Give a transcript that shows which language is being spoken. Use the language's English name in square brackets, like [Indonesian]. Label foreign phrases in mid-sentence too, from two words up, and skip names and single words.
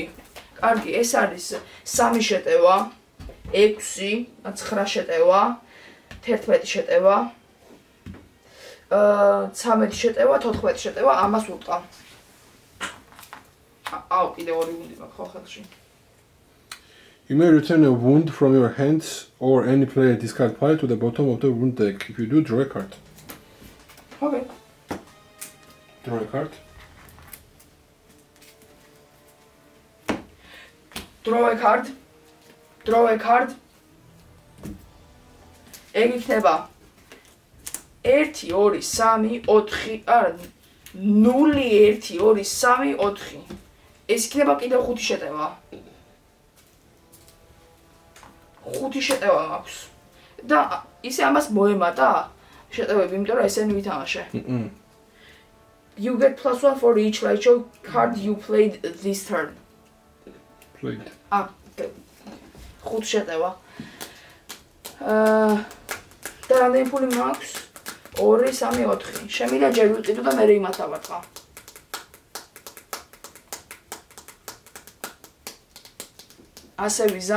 [Georgian] კარგი, ეს არის 3 შეტევა, 6, 9 შეტევა. 11 შეტევა 13 შეტევა 14 შეტევა ამას ვუტყავ. აუ კიდე ორი ვუნდი მაქვს ხო ხელში. [English] You may return a wound from your hands or any player discard pile to the bottom of the wound deck. If you do, draw a card. Okay. Draw a card. Draw a card. Draw a card. [Georgian] ეგ იქნება 1 2 3 4 არა 0 1 2 3 4 ეს იქნება კიდევ 5 შეტევა 5 შეტევა მაქვს და ისე ამას მოემატა შეტევები იმიტომ რომ ესენი ვითამაშე [English] You get +1 for each Rachel card you played this turn [Georgian] Played 5 შეტევა და რამდენი ფული მაქვს? 2, 3, 4. შემიძლია ჯერ ვიყიდო და მერე იმათ ავარტყა. ასე ვიზამ.